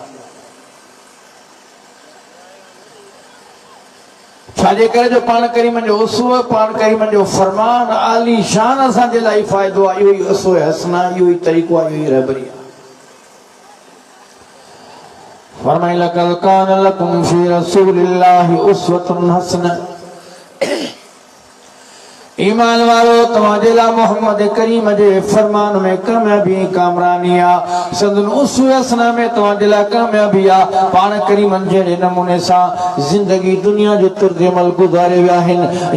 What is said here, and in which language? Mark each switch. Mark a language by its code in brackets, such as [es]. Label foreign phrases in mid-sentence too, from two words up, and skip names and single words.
[sd] छाजे करे जो पाण करीमन जो उसवा, पाण करीमन जो फरमान आली शान असांजे लाइ फ़ाइदो आहे। इहो ई [ar] أسوة حسنة, [sd] इहो ई तरीक़ो आहे, इहो ई रहबरी आहे। फरमाई [ar] لقد كان لكم في رسول الله أسوة حسنة. [sd] ईमान वारो तव्हांजे लाइ मोहम्मद करीम जे फरमान में कामयाबी कामरानी आहे। संदन उसवे हसना में तव्हांजे लाइ कामयाबी आहे। पाण करीमन जहिड़े नमूने सां ज़िंदगी दुनिया जो तुर्द अमल गुज़ारे विया आहिनि।